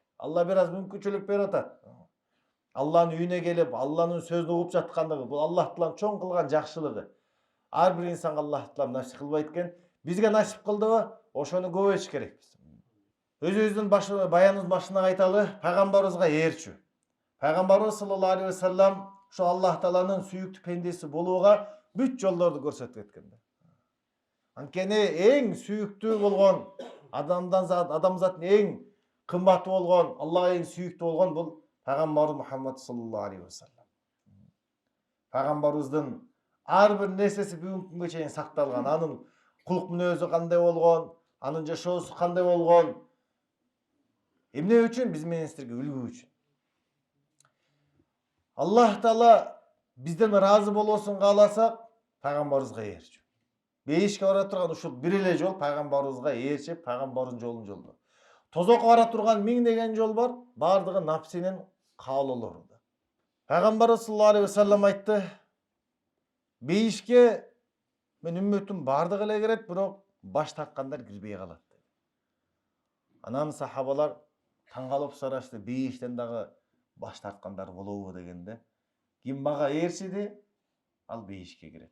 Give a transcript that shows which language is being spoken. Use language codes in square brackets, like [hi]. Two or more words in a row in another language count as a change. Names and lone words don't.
[ky] Алла бир аз мүмкүнчүлүк берип атат. Алланын үйүнө келип, Алланын сөзүн угуп жаткандыгы, бул Аллах таалам чоң кылган жакшылыгы. Ар бир инсанга Аллах таалам насип кылбайт экен. Бизге насип кылдыбы? Ошону көбөйтүш керекпиз. Өзүбүздүн баяныбыз башына айталы, пайгамбарыбызга ээрчү. Пайгамбарыбыз [ar] صلى الله عليه وسلم [ky] ошо Аллах тааланын сүйүктүү пендеси болууга бүт жолдорду көрсөтүп кеткен. Анткени эң сүйүктүү болгон адамзаттын эң кымбаты болгон, Аллага эң сүйүктүү болгон бул пайгамбар Мухаммад [ar] صلى الله عليه وسلم. [ky] Пайгамбарыбыздын ар бир нерсеси бүгүнкү күнгө чейин сакталган. Анын кулук мүнөзү кандай болгон, анын жашоосу кандай болгон. Эмне үчүн? Биз менен силерге үлгү үчүн. Аллах таала бизден ыраазы болосун кааласак, пайгамбарыбызга ээрчү. Бейишке бара турган ушул бир эле жол пайгамбарыбызга ээрчип, пайгамбардын жолун жолдо. Тозокко бара турган миңдеген жол бар, бардыгы нафсинин каалоолорунда. Пайгамбарыбыз [ar] صلى الله عليه وسلم [ky] айтты: "Бейишке мен үммөтүм бардыгы эле кирет, бирок баш тарткандар кирбей калат." Анан сахабалар таң калып сурашты, бейиштен дагы баш тарткандар болобу дегенде, ким мага ээрчиди, ал бейишке кирет.